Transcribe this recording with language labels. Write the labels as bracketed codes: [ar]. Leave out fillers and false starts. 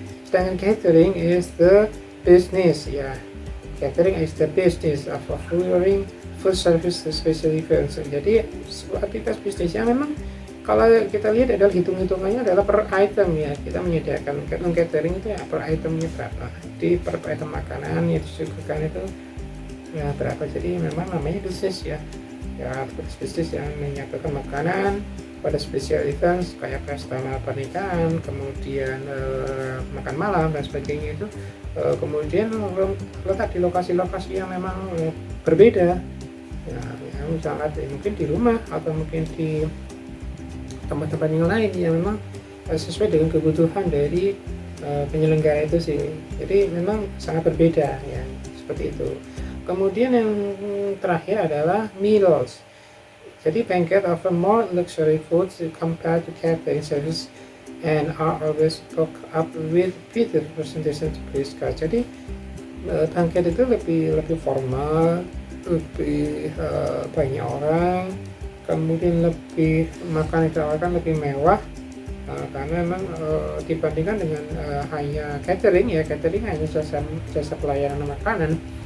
[id] Sedangkan [en] catering is the business ya, catering is the business of offering food service to special events. [id] Jadi sebuah aktivitas bisnis yang memang kalau kita lihat adalah hitung-hitungannya adalah per item ya, kita menyediakan catering itu ya per itemnya berapa, di per item makanan yang disuguhkan itu ya berapa. Jadi memang namanya bisnis ya, bisnis yang menyajikan makanan pada special events kayak pesta pernikahan, kemudian makan malam dan sebagainya itu, kemudian letak di lokasi-lokasi yang memang berbeda ya, yang sangat mungkin di rumah atau mungkin di tempat-tempat yang lain yang memang sesuai dengan kebutuhan dari penyelenggara itu sih. Jadi memang sangat berbeda ya, seperti itu. Kemudian yang terakhir adalah meals. Jadi [en] banquet offer more luxury foods compared to catering service and are always booked up with bigger presentation to please guests. [id] Jadi banquet itu lebih formal, lebih banyak orang, kemudian lebih makan ditawarkan lebih mewah karena memang dibandingkan dengan hanya catering ya, catering hanya jasa pelayanan makanan.